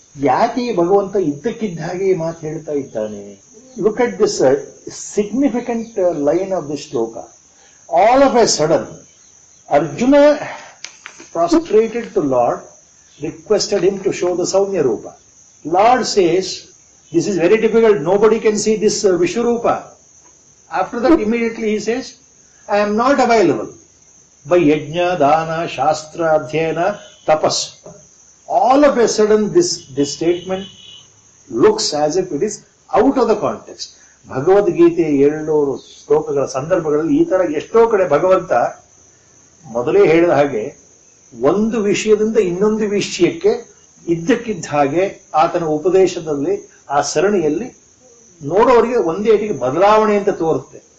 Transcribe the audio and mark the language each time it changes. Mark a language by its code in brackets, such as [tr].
[kn] ಯಾಕೆ ಈ ಭಗವಂತ ಇದ್ದಕ್ಕಿದ್ದ ಹಾಗೆ ಈ ಮಾತು ಹೇಳ್ತಾ ಇದ್ದಾನೆ? [en] Look at this significant line of this shloka. All of a sudden, Arjuna, prostrated to Lord, requested him to show the Saumya Rupa. Lord says, this is very difficult, nobody can see this Vishwarupa. After that, immediately he says, I am not available. By Yajna, Dana, Shastra, Adhyayana, Tapas. All of a sudden, this statement looks as if it is out of the context. [kn] Bhagavad Gita 700 ಶ್ಲೋಕಗಳ ಸಂದರ್ಭಗಳಲ್ಲಿ ಈ ತರ ಎಷ್ಟೋ ಕಡೆ ಭಗವಂತ ಮೊದಲೇ ಹೇಳಿದ ಹಾಗೆ ಒಂದು ವಿಷಯದಿಂದ ಇನ್ನೊಂದು ವಿಷಯಕ್ಕೆ ಇದ್ದಕ್ಕಿದ್ದ ಹಾಗೆ ಆತನ ಉಪದೇಶದಲ್ಲಿ, ಆ ಸರಣಿಯಲ್ಲಿ ನೋಡೋರಿಗೆ ಒಂದೇ ಏಟಿಗೆ ಬದಲಾವಣೆ ಅಂತ ತೋರುತ್ತೆ.